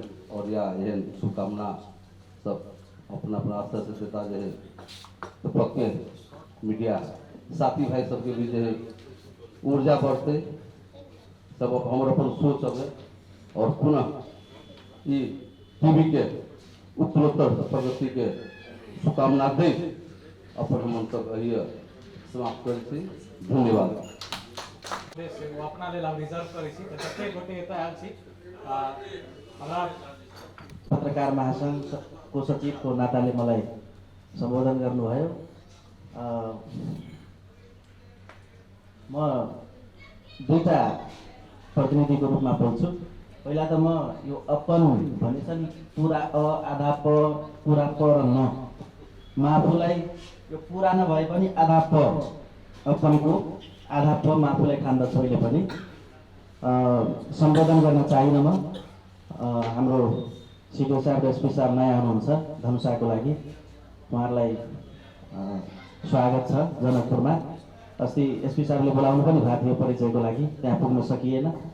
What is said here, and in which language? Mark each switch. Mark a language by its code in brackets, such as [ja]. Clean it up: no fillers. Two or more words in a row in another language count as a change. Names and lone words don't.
[mai] और या एहन शुभकामना सब अपना अपना स्तर से देता जो है, तो पक्के मीडिया साथी भाई सबके भी जो है ऊर्जा बढ़ते सब हमारे अपन सोच सब और पुनः ये टीवी के उत्तरोत्तर प्रगति के शुभकामना दे अपन मंतव्य समाप्त करै छी। धन्यवाद। वो अपना लेल रिजर्व करै छी जते गोटे एतय आयल छी हमरा [ne] पत्रकार महासंघको सचिवको नाताले मलाई सम्बोधन गर्नुभयो। म दुईटा प्रतिनिधिको रूपमा बोल्छु। पहिला त म यो अपन भनेछ नि पुरा अ आधा प पुरा प र न म आफूलाई यो पुरा नभए पनि आधा प अपनको आधा प म आफूलाई ठान्दछु अहिले पनि। सम्बोधन गर्न चाहिन म। हाम्रो सिडिओ साहब र एसपी साहब नयाँ हुनुहुन्छ धनुषाको लागि, उहाँहरूलाई स्वागत छ जनकपुरमा। अस्ति एसपी साहबले बोलाउनु पनि भएको थियो परिचयको लागि, त्यहाँ पुग्न सकिएन।